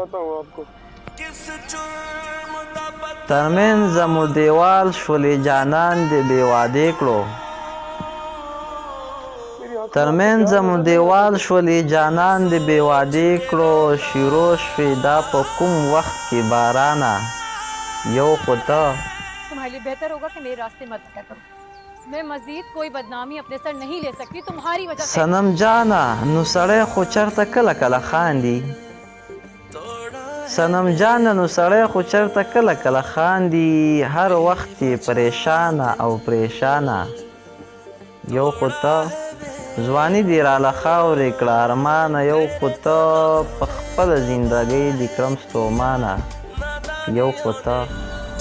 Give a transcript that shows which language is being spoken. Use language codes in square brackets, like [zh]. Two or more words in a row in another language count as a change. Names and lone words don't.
[ps] ترمنځه مو دیوال شولې جانان دې بې وادې کړو ترمنځه مو دیوال شولې جانان دې بې وادې کړو شیرو شوې دا په کوم وخت کې بارانه یو خو ته [ur] تمہارے لیے بہتر ہوگا کہ میرے راستے مت آیا کرو میں مزید کوئی بدنامی اپنے سر نہیں لے سکتی تمہاری وجہ سے [ps] صنم جانه نو سړی خو چرته کله کله خاندي سنم جانه نو سړی خو چرته کله کله خاندي هر وخت یې پریشانه او پریشانه یو خو ته ځواني دې راله خاورې کړه ارمانه یو خو ته په خپله زندګۍ دې کړم ستومانه یو خو ته